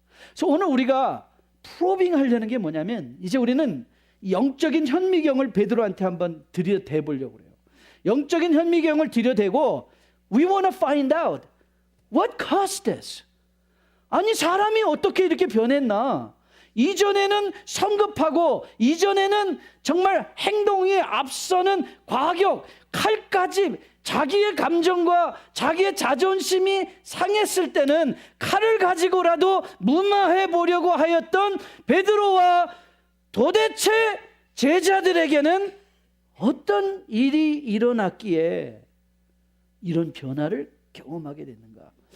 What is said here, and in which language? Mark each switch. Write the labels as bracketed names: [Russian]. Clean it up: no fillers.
[Korean] 그래서 오늘 우리가 프로빙 하려는 게 뭐냐면 이제 우리는 영적인 현미경을 베드로한테 한번 들여대 보려고 그래요. 영적인 현미경을 들여대고 [English] we want to find out what caused this. [Korean] 아니 사람이 어떻게 이렇게 변했나. 이전에는 성급하고 이전에는 정말 행동이 앞서는 과격, 칼까지 자기의 감정과 자기의 자존심이 상했을 때는 칼을 가지고라도 무마해 보려고 하였던 베드로와 도대체 제자들에게는 어떤 일이 일어났기에 이런 변화를 경험하게 됐는가?